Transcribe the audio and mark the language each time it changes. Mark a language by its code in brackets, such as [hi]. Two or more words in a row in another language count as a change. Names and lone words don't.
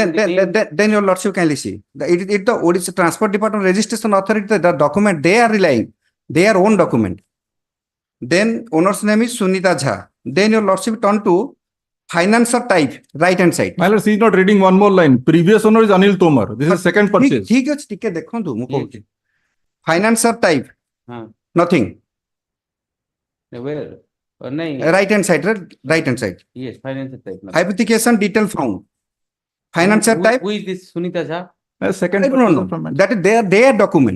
[en] Then your lordship kindly see. The Odisha Transport Department Registration Authority, the document they are relying, their own document. Then owner's name is Sunita Jha. Then your lordship turn to financer type, right hand side. My lords, he is not reading one more line. Previous owner is Anil Tomar. This is second purchase. [or] ठीक ଅଛି ଟିକେ ଦେଖନ୍ତୁ ମୁଁ କହୁଛି [en] financer type nothing where right hand side yes, financer type. hypothecation detail found financer type. Who is this Sunita Jha? Second no. That is their document.